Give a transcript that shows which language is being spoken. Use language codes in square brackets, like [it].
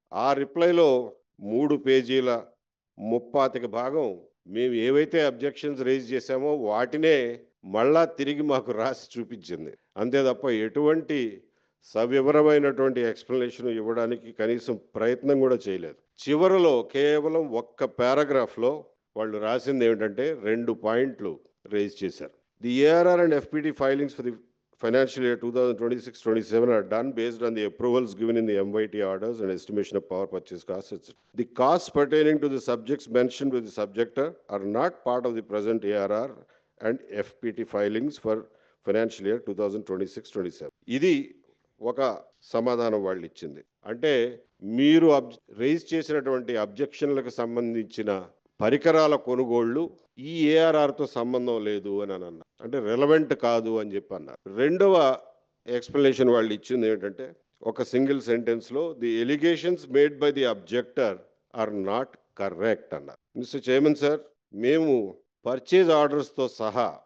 [te] ఆ రిప్లైలో 3 పేజీల 35 భాగం మేము ఏవైతే అబ్జెక్షన్స్ రేజ్ చేశామో వాటినే మళ్ళా తిరిగి మాకు రాసి చూపించింది. అంతే తప్ప ఎటువంటి సవివరమైనటువంటి ఎక్స్ప్లెనేషన్ ఇవ్వడానికి కనీసం ప్రయత్నం కూడా చేయలేదు. చివరిలో కేవలం ఒక్క పారాగ్రాఫ్లో వాళ్ళు రాసింది ఏమిటంటే 2 పాయింట్లు రేజ్ చేశారు. [en] The ARR and FPT filings for the financial year 2026-27 are done based on the approvals given in the MYT orders and estimation of power purchase costs, etc. The costs pertaining to the subjects mentioned with the subjector are not part of the present ARR and FPT filings for financial year 2026-27. [te] ఇది ఒక సమాధానం వాళ్ళు ఇచ్చింది. అంటే మీరు rise చేసినటువంటి అబ్జెక్షన్లకు సంబంధించిన పరికరాల కొనుగోళ్లు ఈ ఏఆర్ఆర్తో సంబంధం లేదు అని అన్నారు. అంటే రెలవెంట్ కాదు అని చెప్పి అన్నారు. రెండవ ఎక్స్ప్లెనేషన్ వాళ్ళు ఇచ్చింది ఏంటంటే ఒక single సెంటెన్స్లో [en] the allegations made by the objector are not correct [te] అన్నారు. మిస్టర్ చైర్మన్ సార్, మేము పర్చేజ్ ఆర్డర్స్తో సహా